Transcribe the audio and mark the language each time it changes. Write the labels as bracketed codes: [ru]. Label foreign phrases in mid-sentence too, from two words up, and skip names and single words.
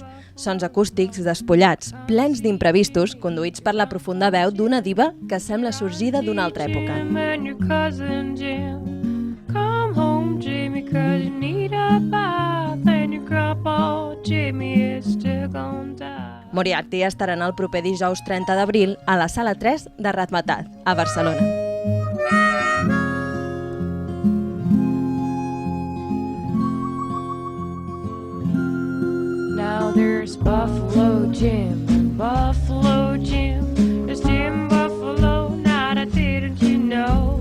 [ca] Sons acústics despullats, plens d'imprevistos, conduïts per la profunda veu d'una diva que sembla sorgida d'una altra època. Moriarty estaran el proper dijous 30 d'abril a la Sala 3 de Razmetat, a Barcelona. [en] Now there's Buffalo Jim and Buffalo Jim. There's Jim Buffalo, now that didn't you know?